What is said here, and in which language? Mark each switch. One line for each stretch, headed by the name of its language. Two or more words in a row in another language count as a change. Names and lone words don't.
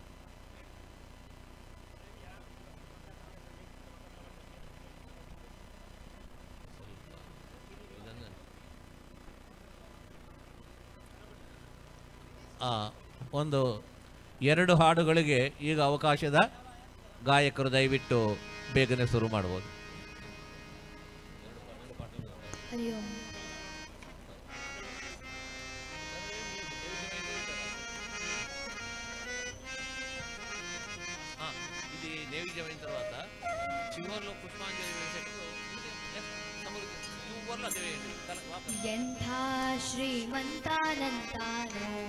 Kannada: ಒಂದು 2 ಹಾಡುಗಳಿಗೆ ಈಗ ಅವಕಾಶದ ಗಾಯಕರು ದಯವಿಟ್ಟು ಬೇಗನೆ ಶುರು ಮಾಡ್ಬೋದು.
Telugu: ఇది నైవేద్యం తర్వాత చివరిలో పుష్పాంజలి వేసేటప్పుడు
Kannada: ಎಂಥ ಶ್ರೀಮಂತಾನಂತಾನೋ